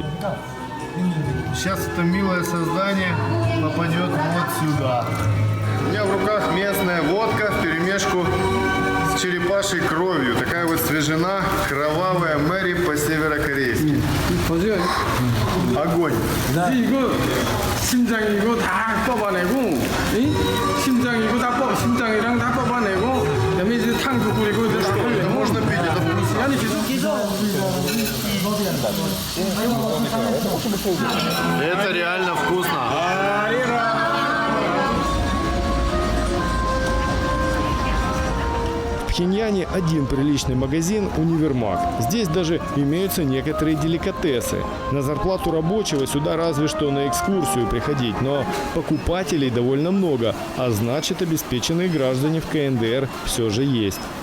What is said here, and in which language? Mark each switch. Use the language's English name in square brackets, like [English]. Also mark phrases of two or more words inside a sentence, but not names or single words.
[Russian] Сейчас это милое создание попадет вот сюда. У меня в руках местная водка вперемешку с с черепашьей кровью. Такая вот свежена, кровавая Мэри по-северокорейски. Огонь. [Korean] 이거 심장이고 다 뽑아내고, 심장이고 다 심장이랑 다 뽑아내고, 그다음에 이제 탕도 끓이고 이제 다 끓여. [Russian] Можно пить, это [Korean] 아니 계속 [Russian] Это реально вкусно. В Пхеньяне один приличный магазин – универмаг. Здесь даже имеются некоторые деликатесы. На зарплату рабочего сюда разве что на экскурсию приходить, но покупателей довольно много, а значит, обеспеченные граждане в КНДР все же есть.